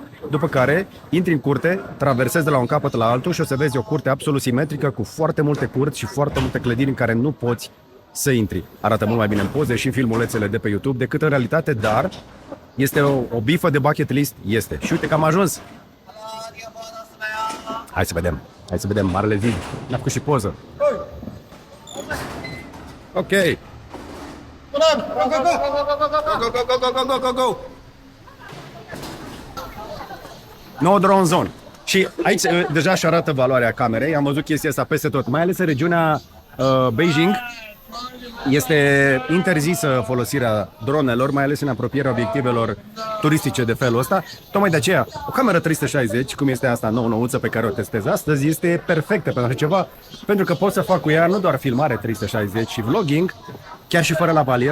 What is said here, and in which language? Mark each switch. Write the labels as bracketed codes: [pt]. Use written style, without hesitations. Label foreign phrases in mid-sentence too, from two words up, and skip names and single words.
[ro] După care intri în curte, traversezi de la un capăt la altul și o să vezi o curte absolut simetrică cu foarte multe curți și foarte multe clădiri în care nu poți să intri. Arată mult mai bine în poze și în filmulețele de pe YouTube decât în realitate, dar este o bifă de [en] bucket list? [ro] Este. Și uite că am ajuns. Hai să vedem. Hai să vedem marele zid. N-a făcut și poză. Ok. [en] Go, go, go, go, go, go. No drone zone. [ro] Și aici deja și arată valoarea camerei. Am văzut chestia asta peste tot. Mai ales în regiunea Beijing. Este interzisă folosirea dronelor, mai ales în apropierea obiectivelor turistice de felul ăsta. Tocmai de aceea, o cameră 360, cum este asta nouă-nouță pe care o testez astăzi, este perfectă pentru așa ceva, pentru că pot să fac cu ea nu doar filmare 360 și vlogging, chiar și fără lavalier.